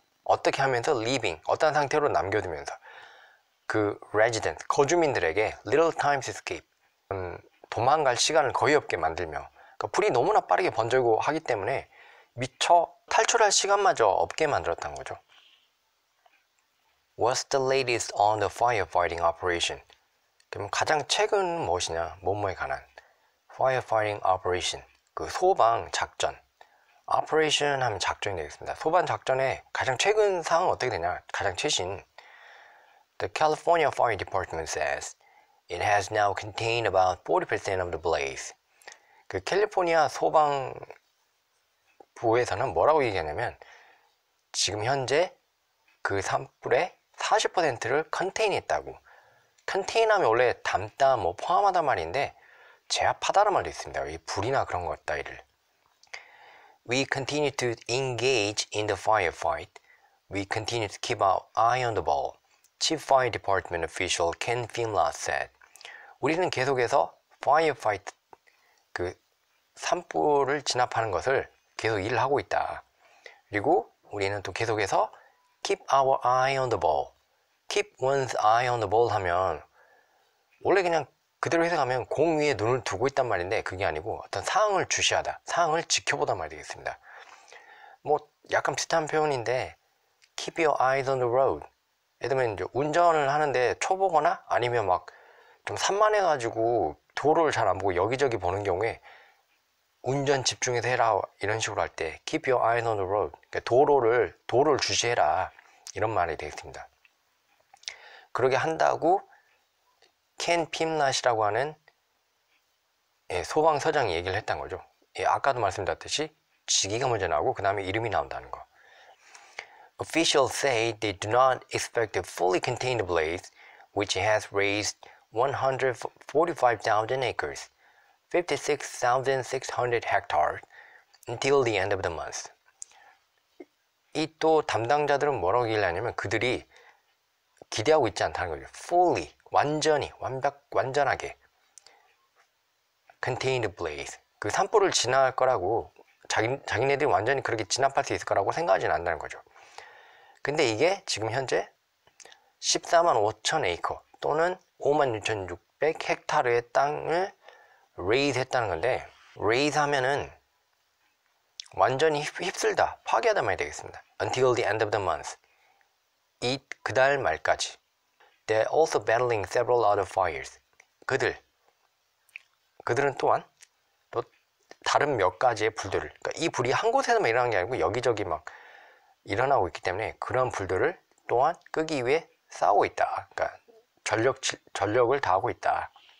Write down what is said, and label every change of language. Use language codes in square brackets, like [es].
[ko] 어떻게 하면서 leaving. 어떤 상태로 남겨두면서 그 resident, 거주민들에게 [en] little time to escape. [ko] 도망갈 시간을 거의 없게 만들며 그러니까 불이 너무나 빠르게 번지고 하기 때문에 미처 탈출할 시간마저 없게 만들었다는 거죠. [en] What's the latest on the firefighting operation? [ko] 그럼 가장 최근 무엇이냐? 뭐뭐에 관한 firefighting operation, 그 소방 작전. operation 하면 작전이 되겠습니다. 소방 작전의 가장 최근 사항은 어떻게 되냐? 가장 최신. [en] The California Fire Department says it has now contained about 40% of the blaze. [ko] 그 캘리포니아 소방부에서는 뭐라고 얘기하냐면 지금 현재 그 산불의 40%를 컨테인했다고. 컨테인하면 원래 담다, 뭐 포함하다 말인데 제압하다는 말도 있습니다. 이 불이나 그런 것 따위를. [en] We continue to engage in the firefight. We continue to keep our eye on the ball. Chief Fire Department official Ken Finlay said. [ko] 우리는 계속해서 firefight, 그 산불을 진압하는 것을 계속 일을 하고 있다. 그리고 우리는 또 계속해서 [en] keep our eye on the ball. keep one's eye on the ball [ko] 하면 원래 그냥 그대로 해석하면 공 위에 눈을 두고 있단 말인데 그게 아니고 어떤 상황을 주시하다, 상황을 지켜보다 말이 되겠습니다. 뭐 약간 비슷한 표현인데 [en] keep your eyes on the road. [ko] 예를 들면 이제 운전을 하는데 초보거나 아니면 막 좀 산만해가지고 도로를 잘 안 보고 여기저기 보는 경우에 운전 집중해서 해라 이런 식으로 할 때 [en] keep your eyes on the road. [ko] 그러니까 도로를 주시해라 이런 말이 되겠습니다. 그러게 한다고 켄 핌낫이라고 하는 소방서장이 얘기를 했던 거죠. 아까도 말씀드렸듯이 직위가 먼저 나오고 그 다음에 이름이 나온다는 거. [en] Officials say they do not expect to fully contain the blaze, which has raised 145,000 acres, 56,600 hectares, until the end of the month. [ko] 이 또 담당자들은 뭐라고 얘기를 하냐면 그들이 기대하고 있지 않다는 거죠. [en] Fully, [ko] 완전히, 완전하게 [en] contain the blaze. [ko] 그 산불을 진압할 거라고 자기네들이 완전히 그렇게 진압할 수 있을 거라고 생각하지는 않는다는 거죠. 근데 이게 지금 현재 14만 5천 에이커 또는 56,600 헥타르의 땅을 raise 했다는 건데 raise 하면은 완전히 휩쓸다, 파괴하다 말이 되겠습니다. [en] Until the end of the month. [ko] 그달 말까지. [en] They're also battling several other fires. [ko] 그들은 또한 또 다른 몇 가지의 불들을, 그러니까 이 불이 한 곳에서만 일어나는 게 아니고 여기저기 막 일어나고 있기 때문에 그런 불들을 또한 끄기 위해 싸우고 있다. 그러니까 전력을 다하고 있다.